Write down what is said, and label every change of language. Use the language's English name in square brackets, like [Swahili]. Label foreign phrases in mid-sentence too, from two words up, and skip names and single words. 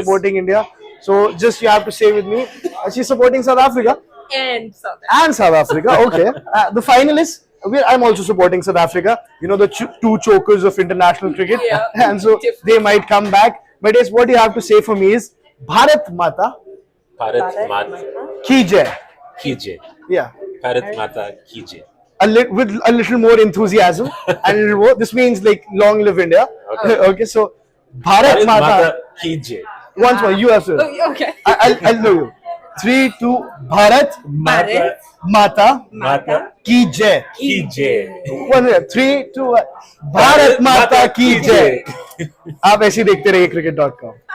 [English] supporting India. So just you have to say with me, she's supporting South Africa And South and South Africa. Okay. The finalists. I'm also supporting South Africa. You know the two chokers of international cricket, Yeah. and so they might come back. But yes, what you have to say for me is [Hindi] Bharat Mata Bharat Mata Ki Jai. Ki Jai. [English] Yeah. [Hindi] Bharat Mata Ki Jai. [English] With a little more enthusiasm and a little more. This means like long live India. Okay. Okay, so Bharat [Hindi] Bharat Mata. Mata Ki Jai. [English] Once more, you have to. Okay. I'll know you. 3, 2, [Hindi] Bharat Bharat Mata Mata Ki Jai. Ki Jai. 1 minute. 3, 2, 1. Bharat Mata Ki Jai. आप ऐसे ही देखते रहिए cricket.com.